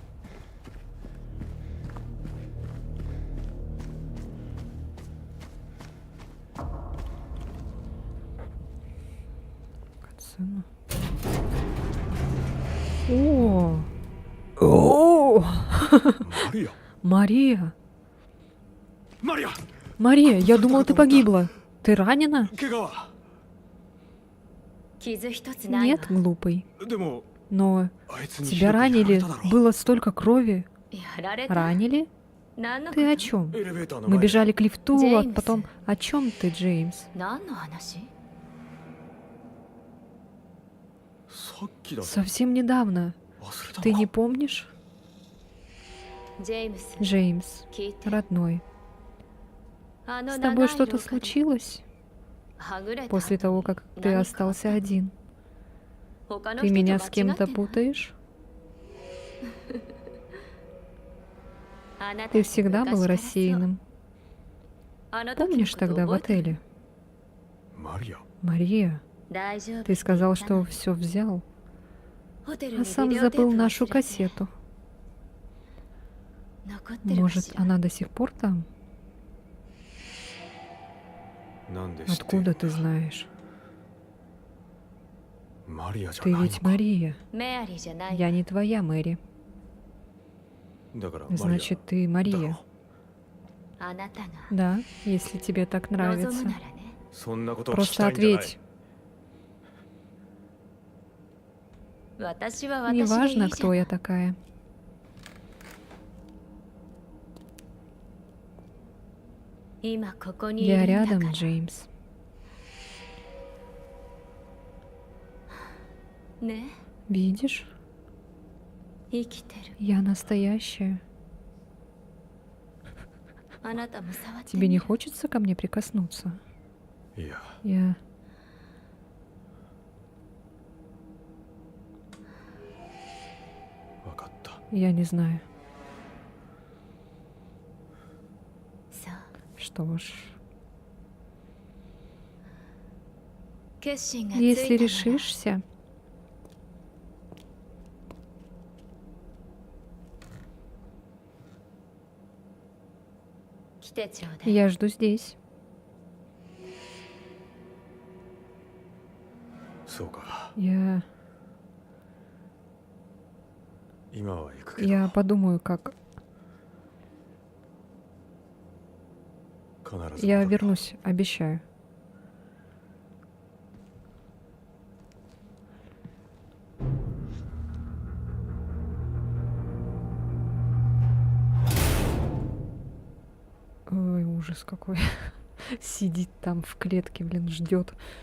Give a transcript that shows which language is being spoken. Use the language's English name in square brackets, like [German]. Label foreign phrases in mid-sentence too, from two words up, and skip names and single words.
[Russian] Кацина. О! О! [Japanese] マリア [Russian] Мария! [Japanese] マリア [Russian] Мария, я думала, ты погибла. Ты ранена? [Japanese] 怪我は傷一つないわ [Russian] Нет, глупый. [Japanese] でも [Russian] Но [Japanese] あいつに [Russian] тебя ранили. [Japanese] やられただろ [Russian] Было столько крови. [Japanese] やられた [Russian] Ранили? [Japanese] 何のこ [Russian] Ты о [Japanese] と [Russian] чем? [Japanese] エレベーターの [Russian] Мы [Japanese] 前で [Russian] бежали к лифту, а Джеймс. потом... О чем ты, Джеймс? [Japanese] 何の話さっきだぞ [Russian] Совсем недавно. [Japanese] 忘れた [Russian] Ты [Japanese] の [Russian] не [Japanese] か [Russian] помнишь? [Japanese] ジェームス [Russian] Джеймс, [Japanese] 聞いて [Russian] родной, [Japanese] あの [Russian] с [Japanese] 長い [Russian] тобой [Japanese] 廊 [Russian] что-то [Japanese] 下で [Russian] случилось [Japanese] はぐれた [Russian] после [Japanese] 後 [Russian] того, как ты остался один? [Japanese] 他の [Russian] Ты [Japanese] 人 [Russian] меня [Japanese] と [Russian] с [Japanese] 間違っ [Russian] кем-то [Japanese] てない [Russian] путаешь? [Japanese] あなた [Russian] Ты всегда [Japanese] 昔 [Russian] был [Japanese] からそう [Russian] рассеянным. [Japanese] あの時の [Russian] Помнишь [Japanese] こと [Russian] тогда в [Japanese] 覚えてる [Russian] отеле? [Japanese] マリア [Russian] Мария, [Japanese] 大丈夫 [Russian] ты сказал, [Japanese] って言 [Russian] что [Japanese] ったの [Russian] все взял, [Japanese] ホテル [Russian] а [Japanese] に [Russian] сам [Japanese] ビデオテー [Russian] забыл [Japanese] プ [Russian] нашу [Japanese] 忘れて [Russian] кассету. [Japanese] 残ってるか [Russian] Может, [Japanese] しら [Russian] она до сих пор там? [Japanese] なんで知っている [Russian] Откуда ты знаешь? [Japanese] マリアじゃ [Russian] Ты [Japanese] ないの [Russian] ведь [Japanese] か [Russian] Мария. [Japanese] メアリーじゃない [Russian] Я не твоя Мэри. [Japanese] だからマリア [Russian] Значит, ты [Japanese] だ [Russian] Мария. [Japanese] ろあなたが [Russian] Да, если тебе так [Japanese] 望む [Russian] нравится. [Japanese] ならねそんなことを聞き [Russian] Просто [Japanese] たいんじゃない [Russian] ответь. [Japanese] 私は私でいいじゃ [Russian] Неважно, [Japanese] ない [Russian] кто я такая. [Japanese] 今ここにい [Russian] Я [Japanese] るんだ [Russian] рядом, [Japanese] から [Russian] Джеймс. [Japanese] ね [Russian] Видишь? [Japanese] 生きてる [Russian] Я настоящая. [Japanese] あなたも触って [Russian] Тебе [Japanese] み [Russian] не [Japanese] る [Russian] хочется ко мне прикоснуться? [Japanese] いや [Russian] Я... [Japanese] わかった [Russian] Я не знаю. [Japanese] そう [Russian] Что ж, [Japanese] 決心がつい [Russian] если [Japanese] たなら [Russian] решишься, [Japanese] 来てちょうだい [Russian] я жду здесь. [Japanese] そうか [Russian] Я [Japanese] 今は行くけど [Russian] подумаю, как... [Japanese] 必ず [Russian] Я [Japanese] 戻るよ [Russian] вернусь, обещаю. Ой, ужас какой. Сидит там в клетке, блин, ждет.